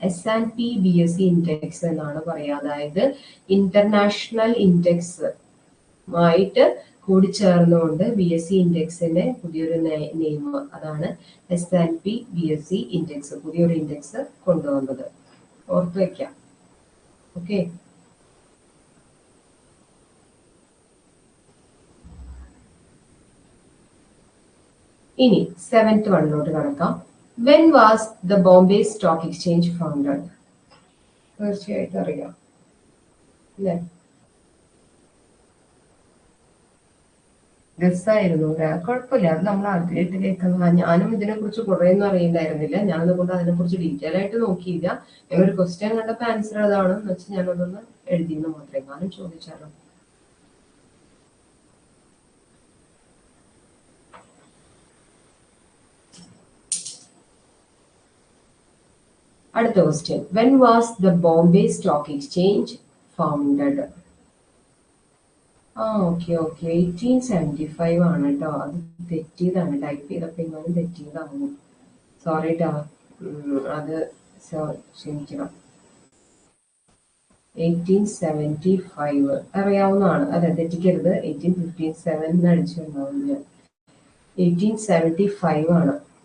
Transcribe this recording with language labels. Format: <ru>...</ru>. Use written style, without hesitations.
<ml>S&P BSE index എന്നാണ് പറയുക. അതായത് ഇന്റർനാഷണൽ ഇൻഡെക്സ് ആയിട്ട് കൂടിച്ചേർന്നുകൊണ്ട് BSE ഇൻഡെക്സിന്റെ പുതിയൊരു നെയിം, അതാണ് S&P BSE ഇൻഡെക്സ്, പുതിയൊരു ഇൻഡെക്സ് കൊണ്ടുവന്നത്. ഓർത്തു വെക്കാം. ഓക്കെ. ഇനി 7th വണ്ണിലോട്ട് കടക്കാം.</ml> <en>When was the Bombay Stock Exchange founded?</en> <ml>തീർച്ചയായിട്ടും അറിയാം അല്ലേ? രസമായിരുന്നു, കുഴപ്പമില്ല, അത് നമ്മൾ ആദ്യമായിട്ട് കേൾക്കുന്ന. ഞാനും ഇതിനെ കുറിച്ച് കുറെ ഒന്നും അറിയില്ലായിരുന്നില്ല, ഞാനതുകൊണ്ട് അതിനെ കുറിച്ച് ഡീറ്റെയിൽ ആയിട്ട് നോക്കിയില്ല. ഞാനൊരു ക്വസ്റ്റ്യൻ കണ്ടപ്പോൾ ആൻസർ അതാണെന്ന് വെച്ച് ഞാനതൊന്ന് എഴുതിയെന്ന് മാത്രമേ. ഞാനും ചോദിച്ചാലോ? അടുത്ത question.</ml> <en>When was the Bombay Stock Exchange founded?</en> <ml>Okay 1875 ആണ് കേട്ടോ. അത് തെറ്റിയതാണ്, ടൈപ്പ് ചെയ്തപ്പോ ഇങ്ങനെ തെറ്റിയതാണ്. സോറി ടാ, അത് ക്ഷമിക്കണം. 1875 അറിയാവുന്നതാണ്, അതെ തെറ്റിക്കരുത്. 1857 അടിച്ചിട്ടുണ്ടാവില്ല, 1875 ആണ്.</ml>